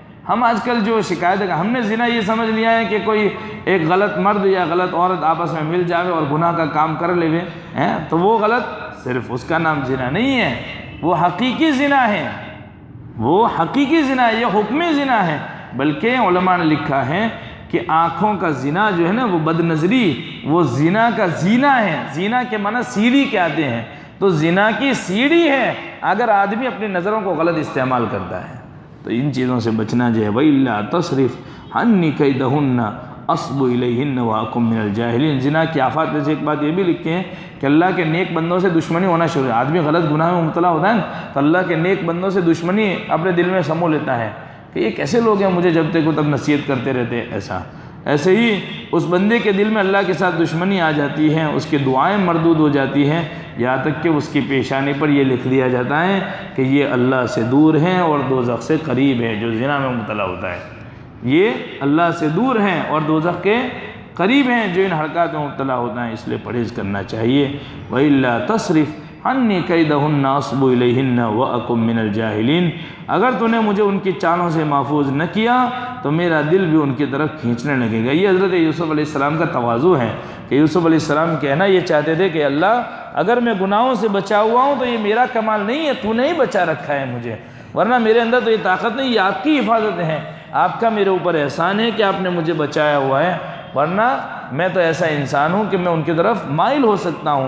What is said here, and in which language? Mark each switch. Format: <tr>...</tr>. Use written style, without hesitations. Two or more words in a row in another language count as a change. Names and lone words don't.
<hi>हम आजकल जो शिकायत है, हमने ज़िना ये समझ लिया है कि कोई एक गलत मर्द या गलत औरत आपस में मिल जावे और गुनाह का काम कर लेवे हैं, तो वो गलत, सिर्फ उसका नाम ज़िना नहीं है, वो हकीकी ज़िना है, वो हकीकी ज़िना है, ये हुक्मी ज़िना है। बल्कि उलमा ने लिखा है कि आँखों का ज़िना जो है ना, वो बदनज़री, वो ज़िना का ज़ीना है। ज़िना के माना सीढ़ी के आते हैं, तो ज़िना की सीढ़ी है अगर आदमी अपनी नज़रों को गलत इस्तेमाल करता है। तो इन चीज़ों से बचना जो है,</hi> <ar>وإلا تصرف عني كيدهن أصب إليهن وأكن من الجاهلين.</ar> <hi>ज़िना की आफत में से एक बात ये भी लिखते हैं कि अल्लाह के नेक बंदों से दुश्मनी होना शुरू है। आदमी गलत गुनाह में मुब्तला होता है तो अल्लाह के नेक बंदों से दुश्मनी अपने दिल में समो लेता है कि ये कैसे लोग हैं, मुझे जब तक तब नसीहत करते रहते हैं। ऐसे ही उस बंदे के दिल में अल्लाह के साथ दुश्मनी आ जाती है, उसकी दुआएँ मरदूद हो जाती हैं, यहाँ तक कि उसकी पेशानी पर यह लिख दिया जाता है कि ये अल्लाह से दूर हैं और दोज़ख से करीब है। जो ज़िना में मुब्तला होता है ये अल्लाह से दूर हैं और दोज़ख के करीब हैं जो इन हरकत में मुब्तला होता है। इसलिए परहेज़ करना चाहिए।</hi> <ar>وإلا تصرف عني كيدهن أصب إليهن وأكن من الجاهلين.</ar> <hi>अगर तूने मुझे उनकी चालों से महफूज न किया तो मेरा दिल भी उनकी तरफ खींचने लगेगा। ये हज़रत यूसुफ़ अलैहिस्सलाम का तवाज़ु है कि यूसुफ़ अलैहिस्सलाम कहना ये चाहते थे कि अल्लाह, अगर मैं गुनाहों से बचा हुआ हूँ तो ये मेरा कमाल नहीं है, तूने ही बचा रखा है मुझे, वरना मेरे अंदर तो ये ताकत नहीं, ये आपकी हिफाजत है, आपका मेरे ऊपर एहसान है कि आपने मुझे बचाया हुआ है, वरना मैं तो ऐसा इंसान हूँ कि मैं उनकी तरफ माइल हो सकता हूँ।</hi>